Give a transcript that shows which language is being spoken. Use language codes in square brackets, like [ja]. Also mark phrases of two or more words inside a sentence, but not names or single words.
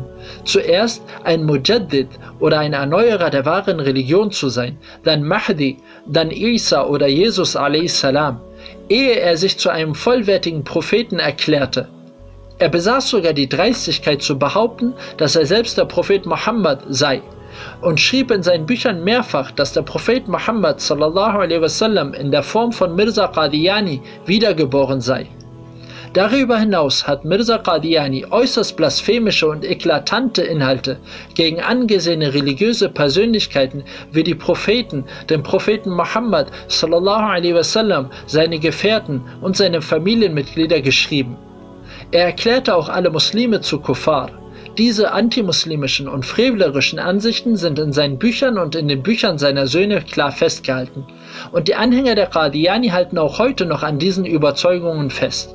[de] Zuerst ein Mujaddid oder ein Erneuerer der wahren Religion zu sein, dann Mahdi, dann Isa oder Jesus a.s., ehe er sich zu einem vollwertigen Propheten erklärte. Er besaß sogar die Dreistigkeit zu behaupten, dass er selbst der Prophet Muhammad sei, und schrieb in seinen Büchern mehrfach, dass der Prophet Muhammad [ar] صلى الله عليه وسلم [de] in der Form von Mirza Qadiani wiedergeboren sei. Darüber hinaus hat Mirza Qadiani äußerst blasphemische und eklatante Inhalte gegen angesehene religiöse Persönlichkeiten wie die Propheten, den Propheten Muhammad [ar] صلى الله عليه وسلم, [de] seine Gefährten und seine Familienmitglieder geschrieben. Er erklärte auch alle Muslime zu Kuffar. Diese antimuslimischen und frevlerischen Ansichten sind in seinen Büchern und in den Büchern seiner Söhne klar festgehalten. Und die Anhänger der Qadiani halten auch heute noch an diesen Überzeugungen fest.